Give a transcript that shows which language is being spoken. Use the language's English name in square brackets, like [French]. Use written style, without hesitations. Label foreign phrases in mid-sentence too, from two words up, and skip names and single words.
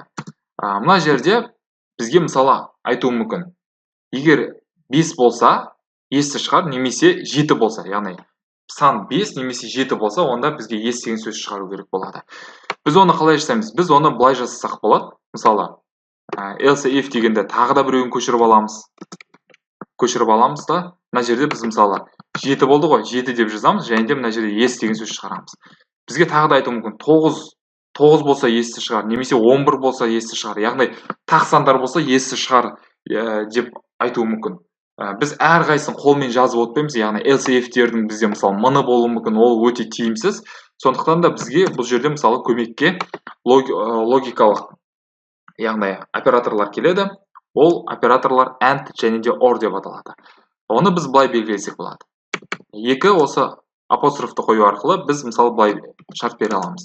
[Kazakh] Мына жерде бізге мысалы айтуы мүмкін. Егер 5 болса, есті шығар, немесе 7 болса, яғни сан 5 немесе 7 болса, онда бізге yes деген сөз шығару керек болады. Біз оны қалай жасаймыз? Біз оны былай жасасақ болады. Мысалы, [English] else if [Kazakh] дегенде тағы да біреуін көшіріп аламыз. Көшіріп аламыз да, мына жерде біз мысалы 7 болды ғой, 7 деп жазамыз, және де мына жерде yes деген сөз шығарамыз. Бізге тағы да айтуы мүмкін. 9 болса есті шығар, немесе 11 болса есті шығар. Яғни тақ сандар болса есті шығар деп айтуы мүмкін. Біз әрқайсысын қолмен жазып отпаймыз, яғни [English] else if-тердің [Kazakh] бізде мысалы мыңы болуы мүмкін, ол өте тиімсіз. Сондықтан да бізге бұл жерде мысалы көмекке логикалық, яғни операторлар келеді. Ол операторлар and және де or деп аталады. Оны біз былай белгілесек болады. Екі осы апострофты қою арқылы біз мысалы былай шарт бере аламыз.